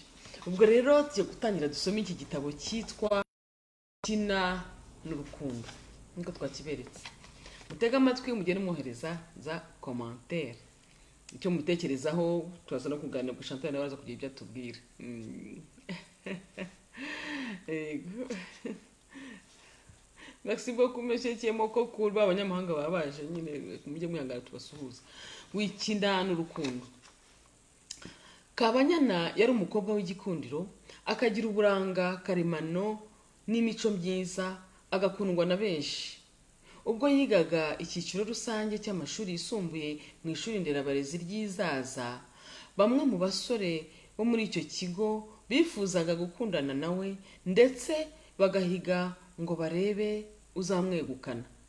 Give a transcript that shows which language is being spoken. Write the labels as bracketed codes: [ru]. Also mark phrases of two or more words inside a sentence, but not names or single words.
[rw] Ubwo rero tugiye gutangira dusome iki gitabo cyitwa Gukina n'Urukundo nkuko twakiberetse. Mutega amatwi, mugende mwohereza za commentaire icyo mutekerezaho, turaza no kuganira ku Chantal nawe aza kugira ibyo atubwira. [fr] Merci beaucoup monsieur [rw] Kiemoko Kurba, abanyamahanga babaje nyine mujye mwihangana tubasuhuza. Gukina n'Urukundo. Kabanyana yari umukobwa w'igikundiro, akagira uburanga karemano n'imico myiza, agakundwa na benshi. Ubwo yigaga icyiciro rusange cy'amashuri yisumbuye mu ishuri nderabarezi ry'Izaza, bamwe mu basore bo muri icyo kigo bifuzaga gukundana nawe ndetse bagahiga ngo barebe uzamwegukana.